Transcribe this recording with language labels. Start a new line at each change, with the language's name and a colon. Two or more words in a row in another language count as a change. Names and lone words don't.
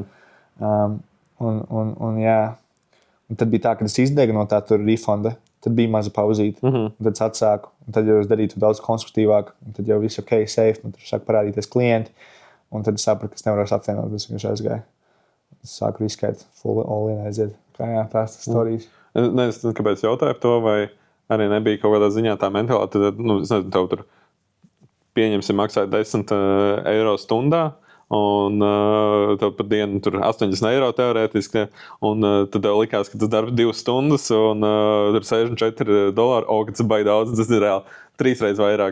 Latvian: Un tad bija tā, kad es izdegu no tā tur refonda, tad bija maza pauzīte, un tad es atsāku, un tad jau es darītu daudz konstruktīvāk, un tad jau viss ok, safe, un tur sāk parādīties klienti, un tad es sapratu, ka es nevaru apvienot, es vienkārši aizgāju. Es sāku riskēt,
English: full all-in
Latvian: aiziet. Tās storijas. Nezinu, kāpēc jautāju par to, vai arī nebija kaut kādā ziņā tā mentālitāte, tad, es nezinu, tev tur pieņemsim maksāt 10 eiro stundā, un tev par dienu tur 80 eiro teorētiski, un tad tev likās, ka tas darbs 2 stundas, un tur $64, ka tas baigi daudz, tas ir reāli 3 reizes vairāk.